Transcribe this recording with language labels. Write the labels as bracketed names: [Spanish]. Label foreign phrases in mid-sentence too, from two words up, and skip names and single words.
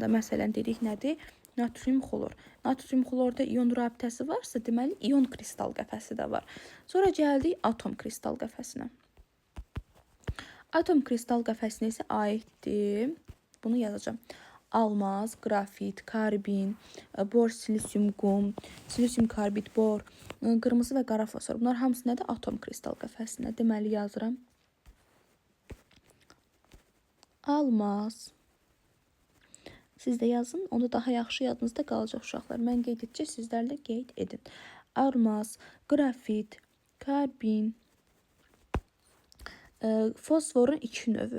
[Azerbaijani] Məsələn, dedik nədir? Natrium xlor. Natrium xlorda ion rabitəsi varsa, deməli, ion kristal qəfəsi də var. Sonra gəldik atom kristal qəfəsinə. Atom kristal qəfəsinə isə aiddir. Bunu yazacağım. Almaz, qrafit, karbin, bor, silisium, qum, silisium karbid, bor, qırmızı və qara fosfor. Bunlar hamısı nədir? Atom kristal qəfəsinə. Deməli, yazıram. Almaz. Siz də yazın. Onu daha yaxşı yadınızda qalacaq uşaqlar. Mən qeyd edəcək, sizlər də qeyd edin. Almaz, qrafit, karbin, fosforun 2 növü.